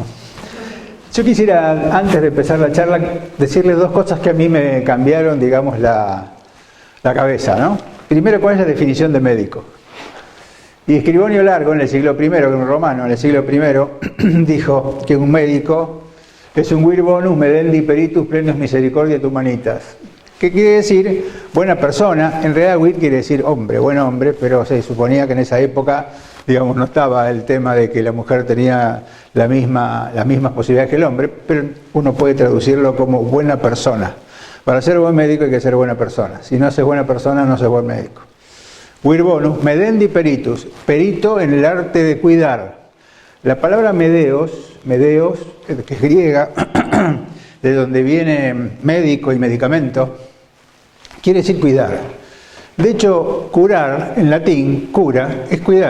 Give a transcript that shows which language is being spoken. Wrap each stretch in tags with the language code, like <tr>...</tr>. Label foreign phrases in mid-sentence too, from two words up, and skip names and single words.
<es>Yo quisiera, antes de empezar la charla, decirles dos cosas que a mí me cambiaron, digamos, la cabeza, ¿no? Primero, ¿cuál es la definición de médico? Y Escribonio Largo, en el siglo I, un romano en el siglo I, dijo que un médico es un</es> <la>vir bonus medendi peritus plenius misericordiae et humanitas.</la> <es>¿Qué quiere decir? Buena persona. En realidad vir quiere decir hombre, buen hombre, pero se suponía que en esa época, digamos, no estaba el tema de que la mujer tenía las mismas posibilidades que el hombre, pero uno puede traducirlo como buena persona. Para ser buen médico hay que ser buena persona. Si no haces buena persona, no ses buen médico.</es> <la>Vir bonus, medendi peritus,</la> <es>perito en el arte de cuidar. La palabra medeos, que es griega, de donde viene médico y medicamento, quiere decir cuidar. De hecho, curar, en latín, cura, es cuidar.</es>